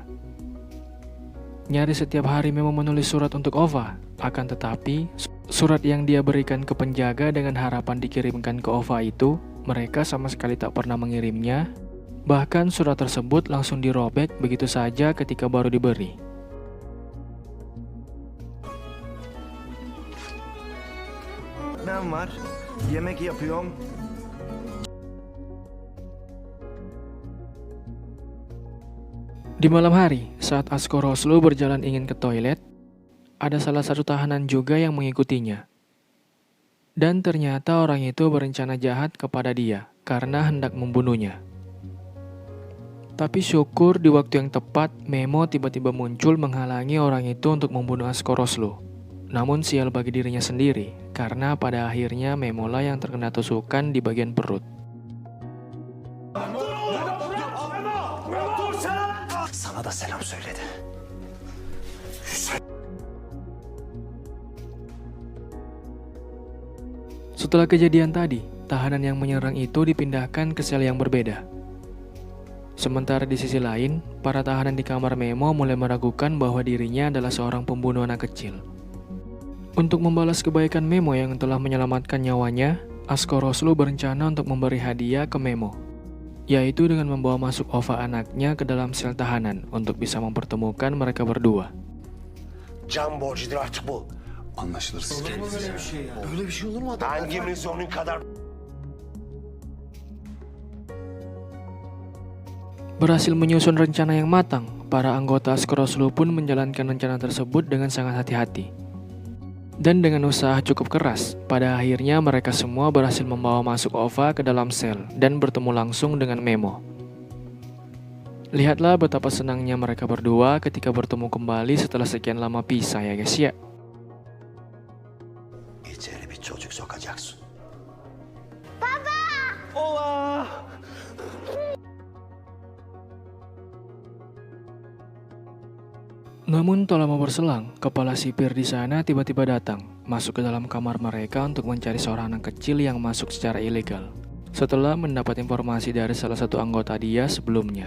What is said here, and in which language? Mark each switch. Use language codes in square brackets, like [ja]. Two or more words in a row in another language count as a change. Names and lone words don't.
[id] Nyaris setiap hari Memo menulis surat untuk Ova, akan tetapi surat yang dia berikan ke penjaga dengan harapan dikirimkan ke Ova itu, mereka sama sekali tak pernah mengirimnya. Bahkan surat tersebut langsung dirobek begitu saja ketika baru diberi. [tr] Ben var. Yemek yapıyorum. [id] Di malam hari, saat Askoroslo berjalan ingin ke toilet, ada salah satu tahanan juga yang mengikutinya. Dan ternyata orang itu berencana jahat kepada dia karena hendak membunuhnya. Tapi syukur di waktu yang tepat, Memo tiba-tiba muncul menghalangi orang itu untuk membunuh Askoroslo. Namun sial bagi dirinya sendiri, karena pada akhirnya Memo lah yang terkena tusukan di bagian perut. [tr] Sana da selam söyledi. [id] Setelah kejadian tadi, tahanan yang menyerang itu dipindahkan ke sel yang berbeda. Sementara di sisi lain, para tahanan di kamar Memo mulai meragukan bahwa dirinya adalah seorang pembunuh anak kecil. Untuk membalas kebaikan Memo yang telah menyelamatkan nyawanya, Askoroslo berencana untuk memberi hadiah ke Memo. yaitu dengan membawa masuk Ova anaknya ke dalam sel tahanan untuk bisa mempertemukan mereka berdua. [tr] Can borcudur artık bu. Anlaşılır. Olur mu böyle bir şey ya? Böyle bir şey olur mu adam? Hangimiz onun kadar... [id] Berhasil menyusun rencana yang matang, para anggota Askoroslu pun menjalankan rencana tersebut dengan sangat hati-hati. Dan dengan usaha cukup keras, pada akhirnya mereka semua berhasil membawa masuk Ova ke dalam sel dan bertemu langsung dengan Memo. Lihatlah betapa senangnya mereka berdua ketika bertemu kembali setelah sekian lama pisah ya guys ya. [tr] İçeri bir çocuk sokacaksın. Ola! [id] Namun tak lama berselang, kepala sipir di sana tiba-tiba datang, masuk ke dalam kamar mereka untuk mencari seorang anak kecil yang masuk secara ilegal. Setelah mendapat informasi dari salah satu anggota dia sebelumnya.